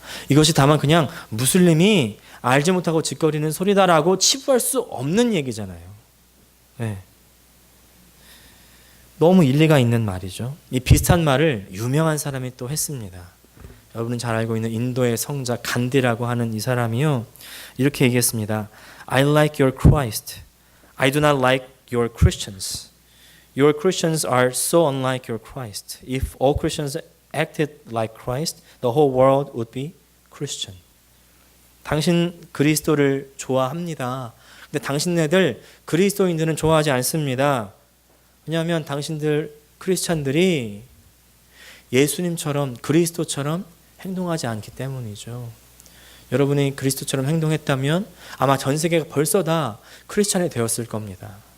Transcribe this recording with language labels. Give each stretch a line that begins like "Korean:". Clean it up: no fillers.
Korean: 이것이 다만 그냥 무슬림이 알지 못하고 짓거리는 소리다라고 치부할 수 없는 얘기잖아요. 네. 너무 일리가 있는 말이죠. 이 비슷한 말을 유명한 사람이 또 했습니다. 여러분은 잘 알고 있는 인도의 성자 간디라고 하는 이 사람이요, 이렇게 얘기했습니다.
English: I like your Christ. I do not like your Christians. Your Christians are so unlike your Christ. If all Christians acted like Christ, the whole world would be Christian.
Korean: 당신 그리스도를 좋아합니다. 근데 당신네들 그리스도인들은 좋아하지 않습니다. 왜냐하면 당신들 크리스찬들이 예수님처럼 그리스도처럼 행동하지 않기 때문이죠. 여러분이 그리스도처럼 행동했다면 아마 전 세계가 벌써 다 크리스찬이 되었을 겁니다.